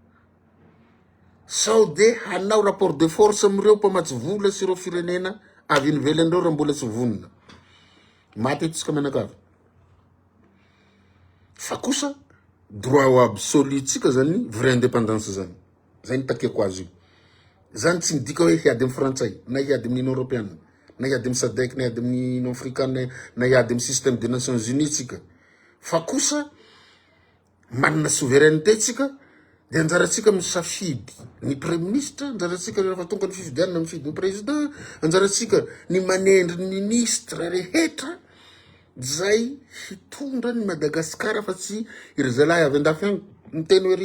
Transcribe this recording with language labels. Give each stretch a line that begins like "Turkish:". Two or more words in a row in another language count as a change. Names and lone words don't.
Malagasy: sao de hanao
French: rapport de force
Malagasy: amireo mpamatsy vola sy ireo firenena avy inivelanireo raha mbola tsy vonona maty tsika menakavy fa kosa
French: droit absolu
Malagasy: tsika zany
French: vraie indépendance
Malagasy: zany zay nitakeko azy io zany tsy midika hoe hiady amy frantsay na hiady amin'ny
French: union européenne
Malagasy: na hiady amy sadec na hiady amin'ny
French: union africaine
Malagasy: na hiady amy
French: système des nations unies
Malagasy: tsika fa kosa manana souveraineté tsika de anjaratsika misafidy ny
French: premier ministre
Malagasy: anjaratsika rehefa tonga ny fifidianana mifidy ny président anjaratsika ny manendry ny ministre rehetra zay hitondra ny Madagasikara fa tsy iry zalahy avy andafy agny miteny hoe